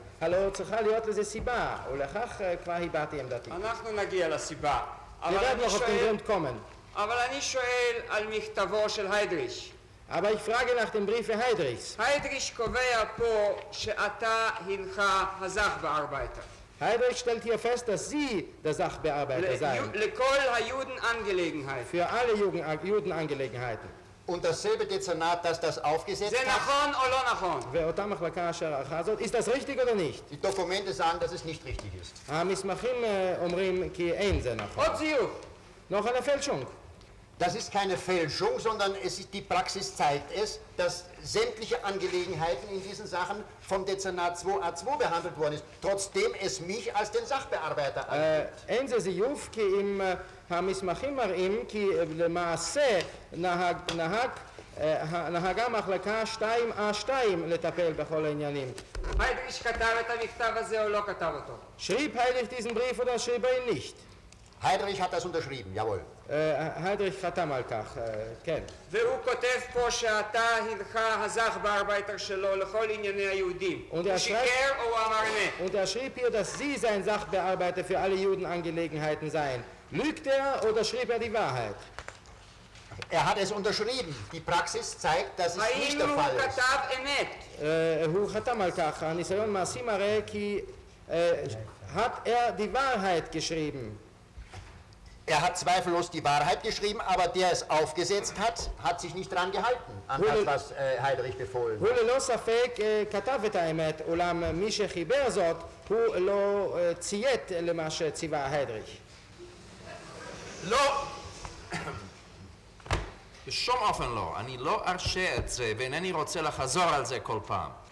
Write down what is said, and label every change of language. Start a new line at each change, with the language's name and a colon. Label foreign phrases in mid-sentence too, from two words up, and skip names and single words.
Hebrew: הלא צריכה להיות לזה סיבה, ולכך כבר הבעתי עמדתי. אנחנו נגיע לסיבה. אבל אני שואל על מכתבו של היידריש.
German: Aber ich frage nach dem Brief Heydrichs.
Hebrew: היידריש קובע פה שאתה הנך הזך-בארבייטר.
German: Heydrich stellt hier fest, dass Sie der Sachbearbeiter seien.
Hebrew: לכל היודן-אנגלגנהייט.
German: Für alle Judenangelegenheiten. Und dasselbe Dezernat, das das aufgesetzt
Hebrew: זה
German: hat,
Hebrew: נכון או לא נכון? ואותה מחלקה אשר ערכה זאת,
German: ist das richtig oder nicht? die Dokumente sagen, dass es nicht richtig ist.
Hebrew: המסמכים אומרים כי אין זה נכון. עוד זיוף.
German: Noch eine Fälschung. Das ist keine Fälschung, sondern die Praxis zeigt es, dass sämtliche Angelegenheiten in diesen Sachen vom Dezernat 2A2 behandelt worden ist, trotzdem es mich als den Sachbearbeiter angeht.
Hebrew: אין זה זיוף כי אם המסמכים מראים כי למעשה נהגה מחלקה 2A2 לטפל בכל העניינים. היידריש כתב את המכתב הזה או לא כתב אותו?
German: Schrieb Heydrich diesen Brief oder schrieb er ihn nicht? Heydrich hat das unterschrieben, jawohl.
Hebrew: Heydrich חתם על כך, כן. והוא כותב פה שאתה הנך הזך-בארבייטר שלו לכל ענייני היהודים. הוא שיקר או הוא אמר אמת?
German: Und er schrieb hier, dass Sie sein Sachbearbeiter für alle Judenangelegenheiten seien. Lügt er oder schrieb er die Wahrheit? Er hat es unterschrieben. Die Praxis zeigt, dass es nicht der
Hebrew: האם
German: Fall
Hebrew: הוא
German: ist.
Hebrew: כתב אמת? הוא חתם על כך. הניסיון מעשי מראה כי
German: hat er die Wahrheit geschrieben. Er hat zweifellos die Wahrheit geschrieben, aber der es aufgesetzt hat, hat sich nicht daran gehalten, an das, was Heydrich befohlen
Hebrew: הוא
German: hat.
Hebrew: ללא ספק כתב את האמת, אולם מי שחיבר זאת הוא לא ציית למה שציווה היידריך. לא, בשום אופן לא. אני לא ארשה את זה ואינני רוצה לחזור על זה כל פעם.